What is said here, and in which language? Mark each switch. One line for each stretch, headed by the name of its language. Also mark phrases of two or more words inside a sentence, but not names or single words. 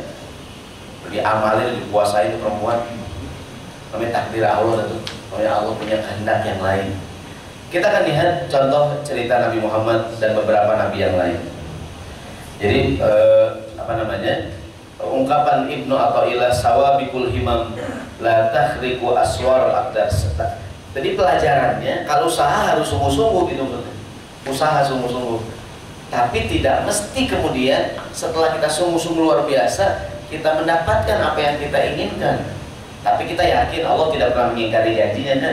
Indonesian: Diamalin, dikuasai itu perempuan. Namanya takdir Allah itu. Namanya Allah punya kehendak yang lain. Kita akan lihat contoh cerita Nabi Muhammad dan beberapa nabi yang lain. Jadi apa namanya? Ungkapan Ibnu Athaillah
Arabic: سوابق الهمم لا تخرق أسوار الأقدار.
Indonesian: Jadi pelajarannya kalau usaha harus sungguh-sungguh gitu, usaha sungguh-sungguh. Tapi tidak mesti kemudian setelah kita sungguh-sungguh luar biasa kita mendapatkan apa yang kita inginkan. Tapi kita yakin Allah tidak pernah mengingkari janjinya kan.